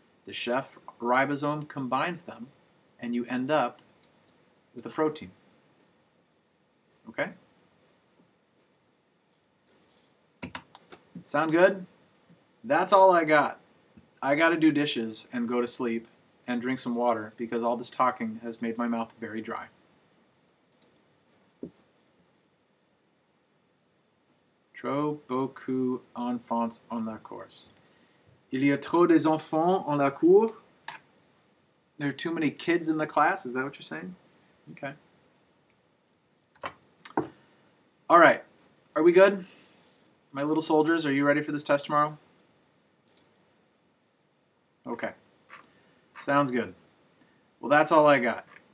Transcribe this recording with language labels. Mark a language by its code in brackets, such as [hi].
[en] The chef ribosome combines them, and you end up with a protein. Okay? Sound good? That's all I got. I got to do dishes and go to sleep and drink some water because all this talking has made my mouth very dry. [fr] Trop beaucoup enfants en la course. Il y a trop des enfants en la cour. [en] There are too many kids in the class. Is that what you're saying? Okay. All right. Are we good? My little soldiers, are you ready for this test tomorrow? Okay. Sounds good. Well, that's all I got.